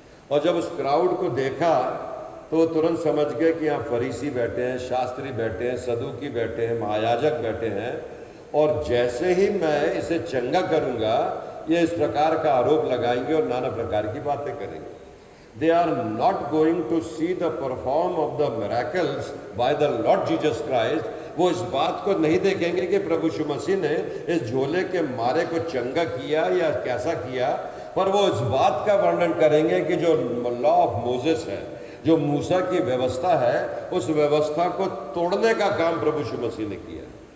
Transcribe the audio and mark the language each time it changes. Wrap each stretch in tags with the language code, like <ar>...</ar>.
<hi>और जब उस क्राउड को देखा तो वो तुरंत समझ गए कि यहाँ फरीसी बैठे हैं, शास्त्री बैठे हैं, सदूकी बैठे हैं, महायाजक बैठे हैं, और जैसे ही मैं इसे चंगा करूँगा ये इस प्रकार का आरोप लगाएंगे और नाना प्रकार की बातें करेंगे।</hi> <en>They are not going to see the perform of the miracles by the Lord Jesus Christ.</en> <hi>वो इस बात को नहीं देखेंगे कि प्रभु यीशु मसीह ने इस झोले के मारे को चंगा किया या कैसा किया, पर वो इस बात का वर्णन करेंगे कि जो</hi> <en>law of Moses</en> <hi>है, जो मूसा की व्यवस्था है, उस व्यवस्था को तोड़ने का काम प्रभु यीशु मसीह ने किया।</hi>